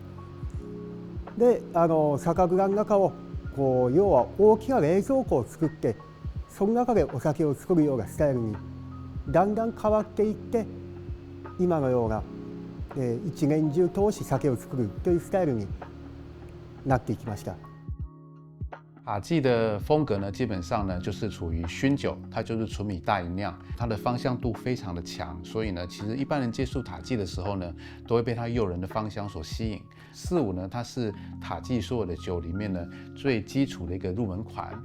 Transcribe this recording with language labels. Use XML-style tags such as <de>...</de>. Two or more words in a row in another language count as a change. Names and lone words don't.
<ja>で、酒蔵の中を要は大きな冷蔵庫を作って、その中でお酒を作るようなスタイルにだんだん変わっていって、今のような一年中通して酒を作るというスタイルになっていきました。</ja> <zh>塔记的风格呢，基本上呢就是处于熏酒，它就是纯米大吟酿，它的芳香度非常的强，所以呢，其实一般人接触塔记的时候呢，都会被它诱人的芳香所吸引。45呢，它是塔记所有的酒里面呢最基础的一个入门款。</zh>